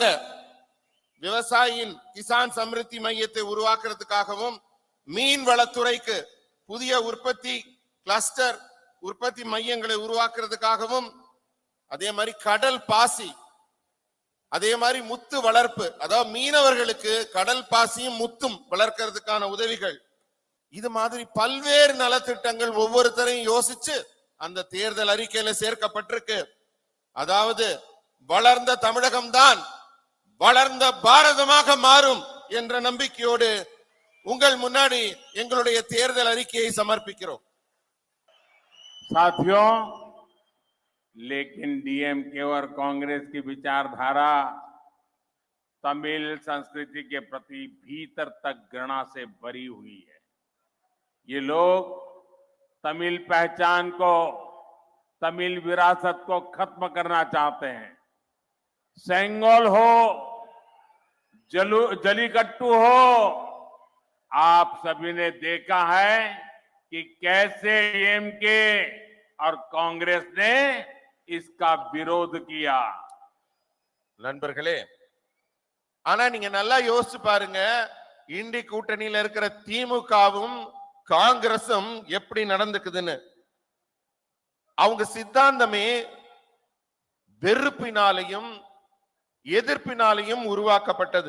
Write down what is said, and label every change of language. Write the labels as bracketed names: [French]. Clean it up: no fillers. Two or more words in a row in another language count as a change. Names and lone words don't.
[Tamil] விவசாயியின் கிசான் சமிருத்தி மையத்தை உருவாக்குறதுக்காகவும், மீன் வளத்துறைக்கு புதிய உற்பத்தி கிளஸ்டர் உற்பத்தி மையங்களை உருவாக்குறதுக்காகவும், அதே மாதிரி கடல் பாசி, அதே மாதிரி முத்து வளர்ப்பு, அதாவது மீனவர்களுக்கு கடல் பாசியும் முத்தும் வளர்க்கிறதுக்கான உதவிகள், இது மாதிரி பல்வேறு நலத்திட்டங்கள் ஒவ்வொருத்தரையும் யோசிச்சு அந்த தேர்தல் அறிக்கையில சேர்க்கப்பட்டிருக்கு. அதாவது வளர்ந்த தமிழகம்தான் வளர்ந்த பாரதமாக மாறும் என்ற நம்பிக்கையோடு உங்கள் முன்னாடி எங்களுடைய தேர்தல் அறிக்கையை சமர்ப்பிக்கிறோம். [Hindi] साथियों, लेकिन डीएमके और कांग्रेस की विचारधारा तमिल संस्कृति के प्रति भीतर तक घृणा से भरी हुई है। ये लोग तमिल पहचान को, तमिल विरासत को खत्म करना चाहते हैं। सेंगोल हो, जलीकट्टू हो, आप सभी ने देखा है कि कैसे डीएमके और कांग्रेस ने इसका विरोध किया। [Tamil] நண்பர்களே, ஆனா நீங்க நல்லா யோசிச்சு பாருங்க, இண்டி கூட்டணியில இருக்கிற திமுகவும் காங்கிரசும் எப்படி நடந்துக்குதுன்னு. அவங்க சித்தாந்தமே வெறுப்பினாலையும் எதிர்ப்பினாலையும் உருவாக்கப்பட்டது.